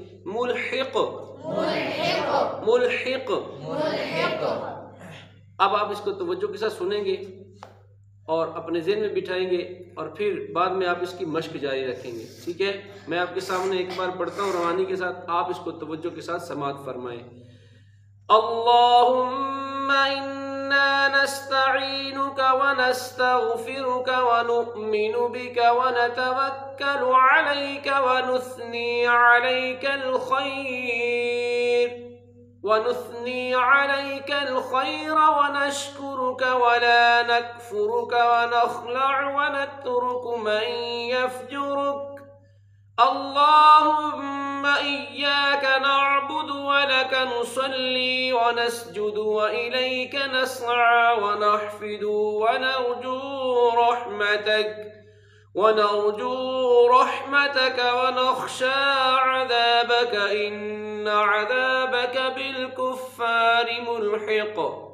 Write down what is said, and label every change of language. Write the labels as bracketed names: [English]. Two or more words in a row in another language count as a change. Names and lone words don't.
[Arabic] ملحق ملحق. [Urdu] اب آپ اس کو توجہ کے ساتھ سنیں گے. اور اپنے ذہن میں بٹھائیں گے اور پھر بعد میں آپ اس کی مشق جاری رکھیں گے. ٹھیک ہے، میں آپ کے سامنے ایک بار پڑھتا ہوں روانی کے ساتھ، آپ اس کو توجہ کے ساتھ سماعت فرمائیں. [Arabic] اللهم إنا نستعينك ونستغفرك ونؤمن بك ونتوكل عليك ونثني عليك الخير ونشكرك ولا نكفرك ونخلع ونترك من يفجرك. اللهم إياك نعبد ولك نصلي ونسجد وإليك نسعى ونحفد ونرجو رحمتك ونخشى عذابك إن عذابك بالكفار ملحق.